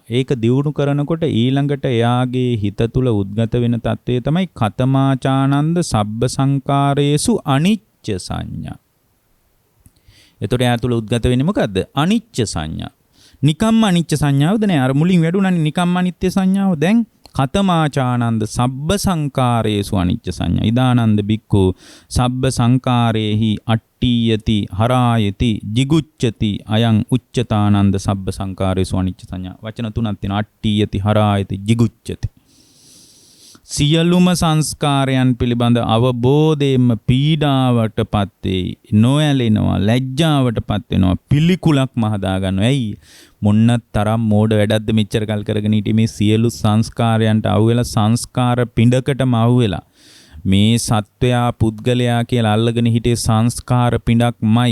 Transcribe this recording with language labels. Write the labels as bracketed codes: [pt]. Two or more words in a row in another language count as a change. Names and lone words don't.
[si] ඒක දියුණු කරනකොට ඊළඟට එයාගේ හිත තුල උද්ගත වෙන తත්වය තමයි [pi] කතමාචානන්ද සබ්බ සංකාරේසු අනිච්ච සංඥා. [si] එතකොට එයා තුල උද්ගත වෙන්නේ මොකද්ද? [pi] අනිච්ච සංඥා. [si] නිකම්ම අනිච්ච සංඥාවද නෑ. අර මුලින් වැඩුණානේ නිකම්ම අනිත්‍ය සංඥාව. [pi] දැන් කතමාචානන්ද සබ්බ සංකාරේසු අනිච්ච සංඥා. ඉදානන්ද බික්ඛු සබ්බ සංකාරේහි අට්ඨියති හරායති jigucchati අයං උච්චතානන්ද සබ්බ සංකාරේසු අනිච්ච සංඥා. [si] වචන තුනක් තියෙනවා. [pi] අට්ඨියති හරායති jigucchati. [si] සියලුම සංස්කාරයන් පිළිබඳ අවබෝධයෙන්ම පීඩාවටපත් වෙයි. නොඇලෙනවා, ලැජ්ජාවටපත් වෙනවා, පිළිකුලක්ම හදා ගන්නවා. ඇයි? මොන්න තරම් මෝඩ වැඩක්ද මෙච්චර කල් කරගෙන හිටියේ මේ සියලු සංස්කාරයන්ට අහුවෙලා සංස්කාර පිඬකටම අහුවෙලා මේ සත්වයා පුද්ගලයා කියලා අල්ලගෙන හිටියේ සංස්කාර පිඬක්මයි.